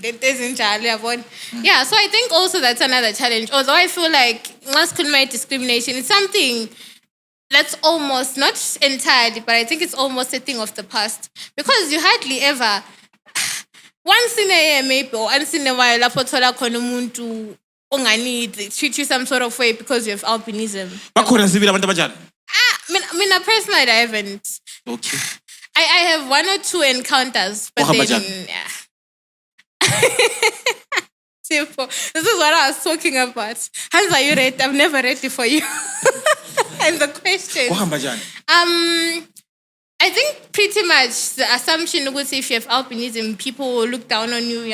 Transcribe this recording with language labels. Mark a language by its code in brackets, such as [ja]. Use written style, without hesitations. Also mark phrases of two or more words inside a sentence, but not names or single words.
[en] Yeah, so I think also that's another challenge. Although I feel like masculine discrimination is something that's almost, not entirely, but I think it's almost a thing of the past. Because you hardly ever, once in a year maybe, or once in a while, [nd] lapho thola khona umuntu ongani [en] treat you some sort of way because you have albinism. [nd] Bakhona sibili abantu abanjani? [en] Mina personally, I haven't. Okay. I have 1 or 2 encounters, but then, yeah. Simple. This is what I was talking about. Hans, are you ready? I'm never ready for you. And the question. I think pretty much the assumption was if you have albinism, people will look down on you.